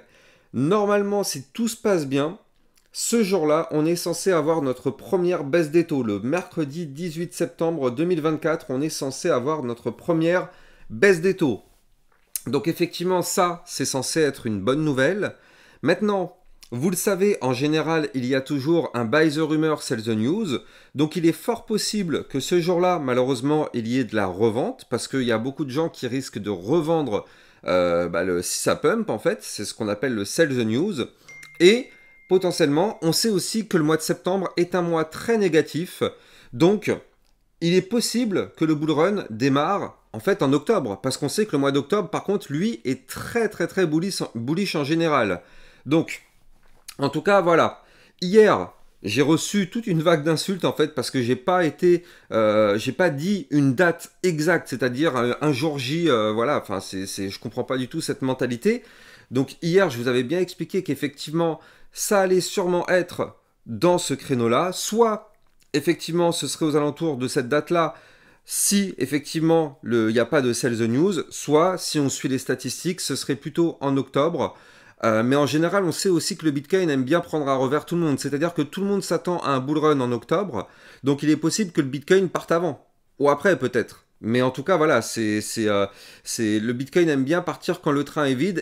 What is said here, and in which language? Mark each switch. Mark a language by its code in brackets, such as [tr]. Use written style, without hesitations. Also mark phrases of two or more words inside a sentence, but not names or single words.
[fr] Normalement, si tout se passe bien, ce jour-là, on est censé avoir notre première baisse des taux. Le mercredi 18 septembre 2024, on est censé avoir notre première baisse des taux. Donc effectivement, ça, c'est censé être une bonne nouvelle. Maintenant, vous le savez, en général, il y a toujours un [en] buy the rumor, sell the news. [fr] Donc il est fort possible que ce jour-là, malheureusement, il y ait de la revente, parce qu'il y a beaucoup de gens qui risquent de revendre si ça pump, en fait. C'est ce qu'on appelle le [en] sell the news. [fr] Et potentiellement, on sait aussi que le mois de septembre est un mois très négatif. Donc, il est possible que le [en] bull run [fr] démarre en fait en octobre, parce qu'on sait que le mois d'octobre, par contre, lui, est très bullish en général. Donc, en tout cas, voilà. Hier, j'ai reçu toute une vague d'insultes en fait parce que j'ai pas dit une date exacte, c'est-à-dire un jour J. Voilà, enfin, je comprends pas du tout cette mentalité. Donc hier, je vous avais bien expliqué qu'effectivement, ça allait sûrement être dans ce créneau-là, soit effectivement, ce serait aux alentours de cette date-là. Si effectivement il n'y a pas de [en] sell the news, [fr] soit si on suit les statistiques, ce serait plutôt en octobre. Mais en général, on sait aussi que le Bitcoin aime bien prendre à revers tout le monde. C'est-à-dire que tout le monde s'attend à un [en] bull run [fr] en octobre. Donc il est possible que le Bitcoin parte avant. Ou après peut-être. Mais en tout cas, voilà, le Bitcoin aime bien partir quand le train est vide.